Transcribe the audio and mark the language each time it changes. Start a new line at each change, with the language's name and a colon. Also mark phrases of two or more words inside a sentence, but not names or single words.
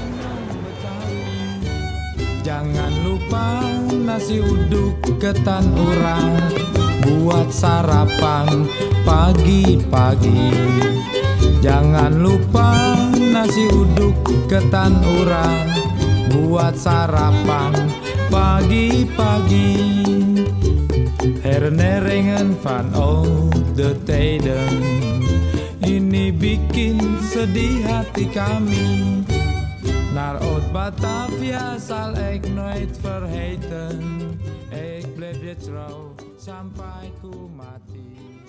Indonesian: Jangan lupa nasi uduk ketan urang buat sarapan pagi-pagi. Jangan lupa nasi uduk ketan urang buat sarapan pagi-pagi.
Dutch: Herinneringen van oude tijden,
Indonesian: ini bikin sedih hati kami.
Dutch: Naar oud Batavia zal ik nooit vergeten. Ik blijf je trouw
Indonesian: sampai ku mati.